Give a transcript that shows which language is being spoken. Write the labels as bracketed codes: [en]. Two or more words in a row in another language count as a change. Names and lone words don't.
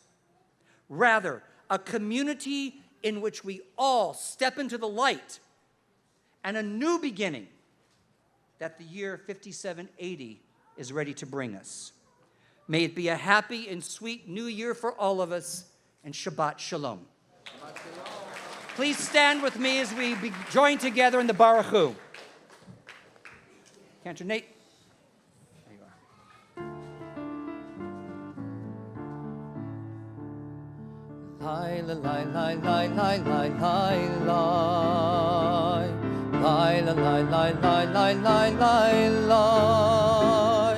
[en] Rather, a community in which we all step into the light and a new beginning that the year 5780 is ready to bring us. May it be a happy and sweet new year for all of us, and [he] שבת שלום. [en] Please stand with me as we join together in the Baruch Hu. Cantor Nate. There you are. Lie, lie, lie, lie, lie, lie, lie, lie. Lie, lie, lie, lie, lie, lie, lie, lie, lie.